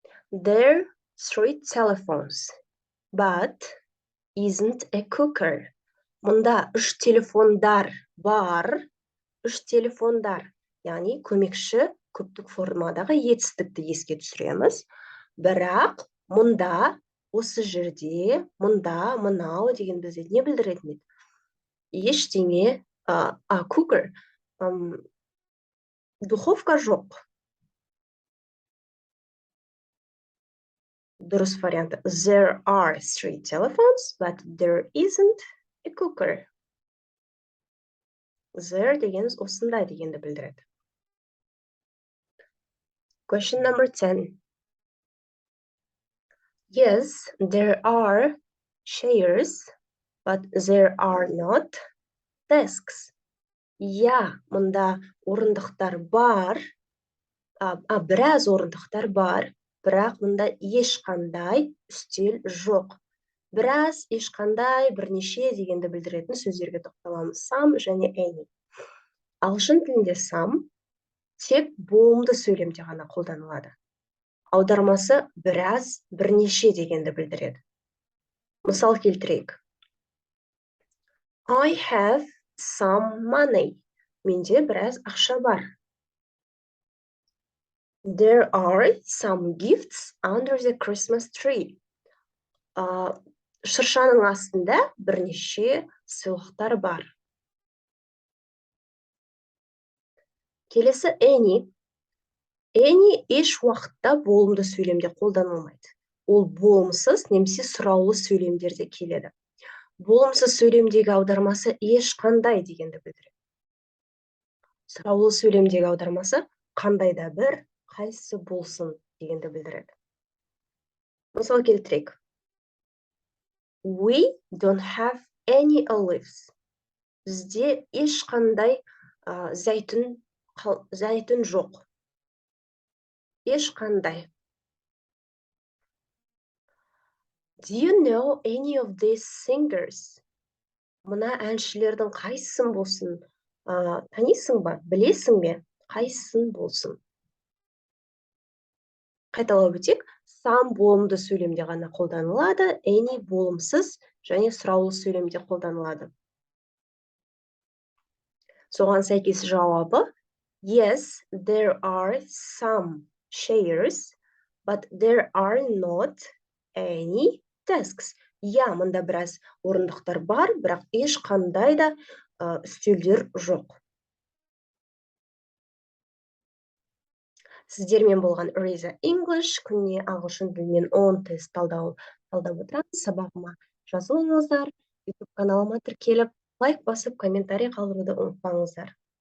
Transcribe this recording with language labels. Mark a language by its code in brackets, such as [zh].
[en] There are 3 telephones, but isn't a cooker. [kk] Мұнда 3 телефондар бар. 3 телефондар, яғни көмекші көптік формадағы етістікті еске түсіреміз. Бірақ мұнда, осы жерде, мұнда, мынау деген бізде не білдіретін еді? Ештеңе, cooker, духовка жоқ. Дұрыс варианты. [en] There are 3 telephones, but there isn't a cooker. [kk] There дегеніз осындай дегенді білдіреді. [en] Question number 10. Yes, there are chairs, but there are not desks. [kk] Я, мұнда орындықтар бар, біраз орындықтар бар, бірақ мұнда ешқандай үстел жоқ. Біраз, ешқандай, бірнеше дегенді білдіретін сөздерге тоқталамыз. Some және any. Ағылшын тілінде some тек болымды сөйлемде ғана қолданылады. Аудармасы біраз, бірнеше дегенді білдіреді. Мысал келтірейік. [en] I have some money. [kk] Менде біраз ақша бар. [en] There are some gifts under the Christmas tree. [kk] Шыршаның астында бірнеше сыйлықтар бар. Келесі any. Any еш уақытта болымды сөйлемде қолданылмайды. Ол болымсыз немесе сұраулы сөйлемдерде келеді. Болымсыз сөйлемдегі аудармасы ешқандай дегенді білдіреді. Сұраулы сөйлемдегі аудармасы қандай да бір, қайсысы болсын дегенді білдіреді. Мысал келтірейік. [en] We don't have any olives. [kk] Бізде ешқандай зәйтүн жоқ. Ешқандай. [en] Do you know any of these singers? [kk] Мына әншілердің қайсысын болсын? Танисың ба? Білесің бе? Қайсысын болсын? Қайталап өтейік. Some болымды сөйлемде ғана қолданылады, any болымсыз және сұраулы сөйлемде қолданылады. Соған сәйкес жауабы [en] yes, there are some chairs, but there are not any desks. [kk] Я, мұнда біраз орындықтар бар, бірақ ешқандай да үстелдер жоқ. Сіздермен болған Риза English, күніне ағылшын тілінен 10 тест талдап отырамыз. Сабағыма жазылыңыздар, YouTube каналыма тіркеліп, лайк басып, комментарий қалдыруды ұмытпаңыздар.